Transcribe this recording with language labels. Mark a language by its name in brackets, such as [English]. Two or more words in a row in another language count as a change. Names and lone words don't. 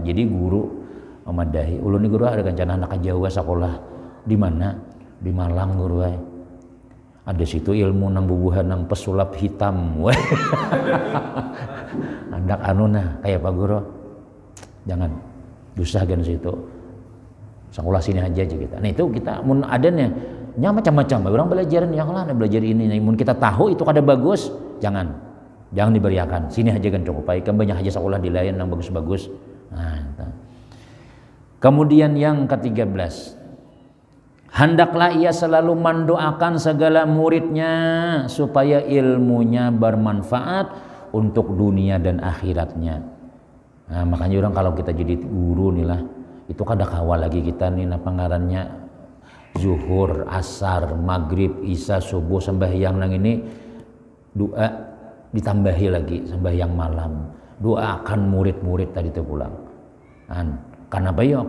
[Banjar] Jadi guru memadahi ulun guru ada rencana anak Jawa sekolah di mana di Malang guru ada situ ilmu nang bubuhan nang pesulap hitam anak kayak Pak Guru jangan susah kan situ sekolah sini aja kita. Nah itu kita mun adanya macam-macam orang belajar yang lah belajar ini mun kita tahu itu kada bagus jangan diberiakan sini aja kan cukup baik kan banyak aja sekolah di lain yang bagus-bagus. [Indonesian] Nah, kemudian yang ke-13 hendaklah ia selalu mendoakan segala muridnya supaya ilmunya bermanfaat untuk dunia dan akhiratnya. [Banjar] Nah, makanya orang kalau kita jadi guru nih lah itu kada kawal lagi kita nih pengarannya zuhur, asar, maghrib, isya, subuh sembahyang nang ini doa ditambahi lagi sembahyang malam doakan murid-murid tadi itu pulang. [Indonesian] Karena apa ya?